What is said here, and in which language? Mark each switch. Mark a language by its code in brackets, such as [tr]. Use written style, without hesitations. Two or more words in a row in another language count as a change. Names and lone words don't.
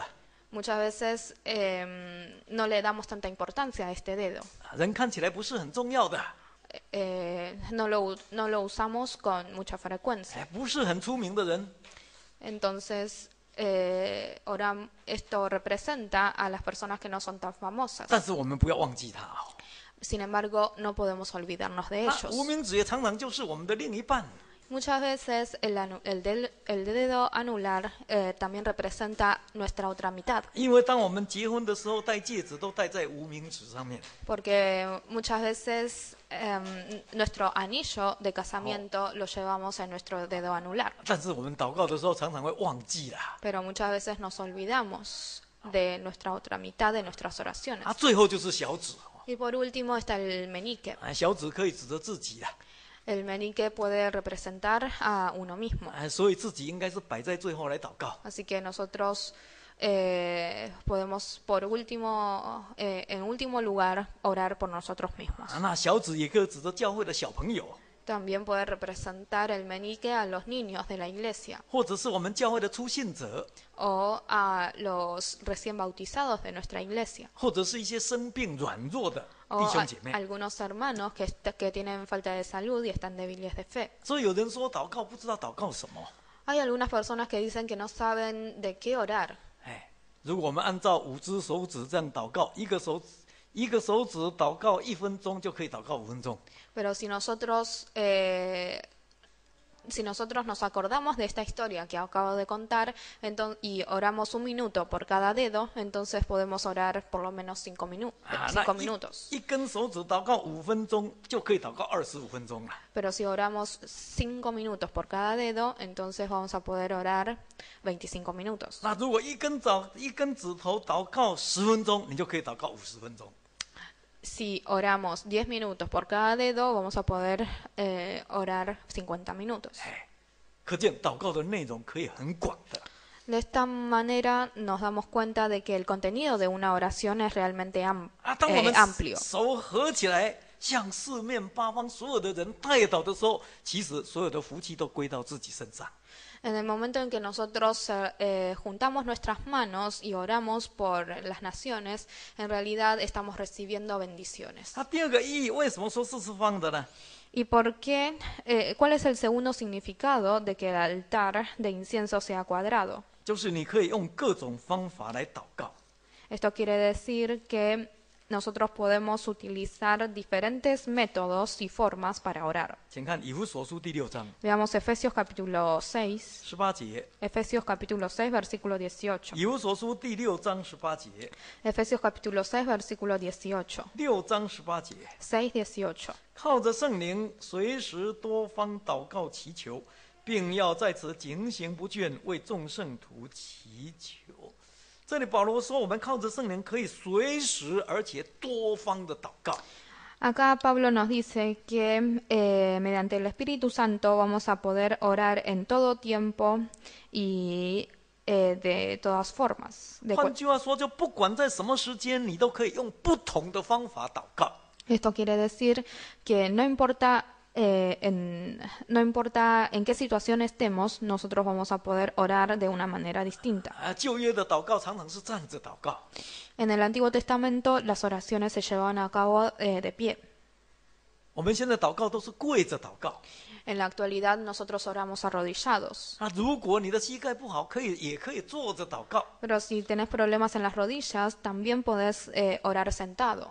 [es] Muchas veces no le damos tanta importancia a este dedo. [zh] 人看起来不是很重要的， [es] No lo usamos con mucha frecuencia. [zh] 不是很出名的人， [es] Entonces, esto representa a las personas que no son tan famosas. [zh] 但是我们不要忘记他哦。 [es] Sin embargo, no podemos olvidarnos de [zh] 那 [es] ellos. [zh] 无名指也常常就是我们的另一半， [es] Muchas veces el dedo anular también representa nuestra otra mitad, [zh] 因为当我们结婚的时候戴戒指都戴在无名指上面， [es] porque muchas veces nuestro anillo de casamiento lo llevamos en nuestro dedo anular, [zh] 但是我们祷告的时候常常会忘记啦。 [es] pero muchas veces nos olvidamos de nuestra otra mitad de nuestras oraciones. [zh] 最后就是小指， [es] Y por último está el meñique. [zh] 小指可以指着自己啦， [es] El meñique puede representar a uno mismo. [zh] 所以自己应该是摆在最后来祷告。 [es] Así que nosotros podemos, en último lugar, orar por nosotros mismos. [zh] 那小指也可以指着教会的小朋友， [es] También puede representar el meñique a los niños de la iglesia [zh] 或者是我们教会的初信者， [es] o a los recién bautizados de nuestra iglesia [zh] 或者是一些生病软弱的 [es] o [zh] 弟兄姐妹。 [es] algunos hermanos que tienen falta de salud y están débiles de fe. [zh] 所以有人说祷告不知道祷告什么。 [es] Hay algunas personas que dicen que no saben de qué orar. [zh] 如果我们按照5只手指这样祷告，一个手指祷告1分钟就可以祷告5分钟。 [es] Pero si nosotros nos acordamos de esta historia que acabo de contar y oramos 1 minuto por cada dedo, entonces podemos orar por lo menos 5 minutos. [zh] 一根手指祷告5分钟就可以祷告25分钟了。 [es] Pero si oramos 5 minutos por cada dedo, entonces vamos a poder orar 25 minutos. [zh] 那如果一根指头祷告10分钟，你就可以祷告50分钟。 [es] Si oramos 10 minutos por cada dedo, vamos a poder orar 50 minutos. [zh] 可见祷告的内容可以很广的。 [es] De esta manera nos damos cuenta de que el contenido de una oración es realmente [zh] 当我们 [es] amplio. [zh] 手合起来，向四面八方所有的人代祷的时候，其实所有的福气都归到自己身上。 [es] En el momento en que nosotros juntamos nuestras manos y oramos por las naciones, en realidad estamos recibiendo bendiciones. [zh] 它第二个意义，为什么说是方的呢？ [es] ¿Y por qué? ¿Cuál es el segundo significado de que el altar de incienso sea cuadrado? [zh] 就是你可以用各种方法来祷告。 [es] Esto quiere decir que nosotros podemos utilizar diferentes métodos y formas para orar. [zh] 请看以弗所书第6章 [es] Veamos Efesios capítulo 6, [zh] 18节， [es] Efesios capítulo 6, versículo 18. [zh] 以弗所书第6章18节， [es] Efesios capítulo 6, versículo 18. [zh] 6 章18节， [es] 6, 18. [zh] 靠着圣灵，随时多方祷告祈求，并要在此警醒不倦，为众圣徒祈求。这里保罗说，我们靠着圣灵可以随时而且多方的祷告。 [es] Acá Pablo nos dice que mediante el Espíritu Santo vamos a poder orar en todo tiempo y de todas formas. [zh] 换句话说，就不管在什么时间，你都可以用不同的方法祷告。 [es] Esto quiere decir que no importa en qué situación estemos, nosotros vamos a poder orar de una manera distinta. [zh] 旧约的祷告常常是站着祷告， [es] En el Antiguo Testamento las oraciones se llevaban a cabo de pie. [zh] 我们现在祷告都是跪着祷告。 [es] En la actualidad nosotros oramos arrodillados. [zh] 如果你的膝盖不好，也可以坐着祷告。 [es] Pero si tenés problemas en las rodillas, también podés orar sentado.